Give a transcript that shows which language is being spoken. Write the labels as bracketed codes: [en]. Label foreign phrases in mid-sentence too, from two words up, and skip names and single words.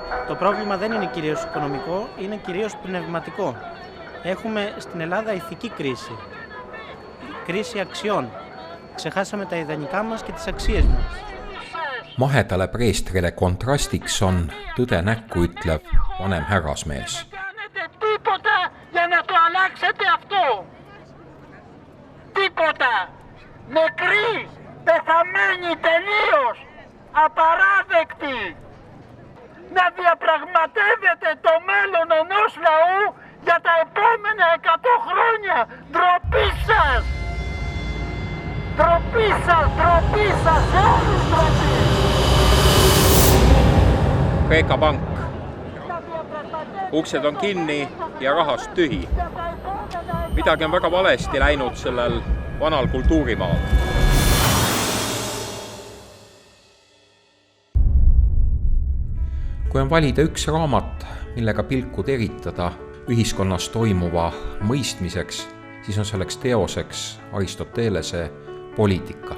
[el] Το πρόβλημα δεν είναι κυρίως οικονομικό, είναι κυρίως πνευματικό. Έχουμε στην Ελλάδα ηθική κρίση. Κρίση αξιών. Ξεχάσαμε τα ιδανικά μας και τις αξίες μας. [et] Mahedale preestrile kontrastiks on tõde näkku ütlev vanem härrasmees. [el] Τίποτα για να το αλλάξετε αυτό. Τίποτα. Νεκροί, πεθαμένοι τελείως. Απαράδεκτοι. Να διαπραγματεύετε το μέλλον ενός λαού για τα επόμενα 100 χρόνια. Ντροπή σας. Ντροπή σας, ντροπή σας, όλους ντροπή. [et] Kreeka pank. Uksed on kinni ja rahast tühi. Midagi on väga valesti läinud sellel vanal kultuurimaal. Kui on valida üks raamat, millega pilku teritada ühiskonnas toimuva mõistmiseks, siis on selleks teoseks Aristotelese Poliitika.